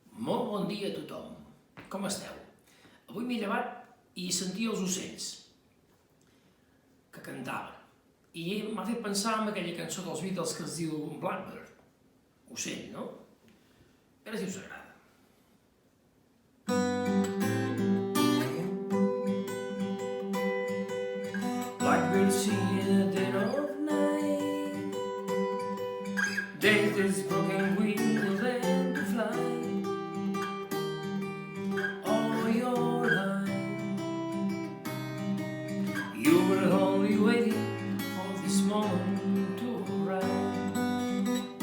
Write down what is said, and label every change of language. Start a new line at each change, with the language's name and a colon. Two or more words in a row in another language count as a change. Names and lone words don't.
Catalan: Molt bon dia a tothom. Com esteu? Avui m'he llevat i sentia els ocells que cantaven. I m'ha fet pensar en aquella cançó dels Beatles que es diu Blackbird. Ocell, no? A veure si us agrada.
English: Blackbird singing in the dead of night, death is broken wing and learn to fly. All your life you were only waiting for this moment to arrive.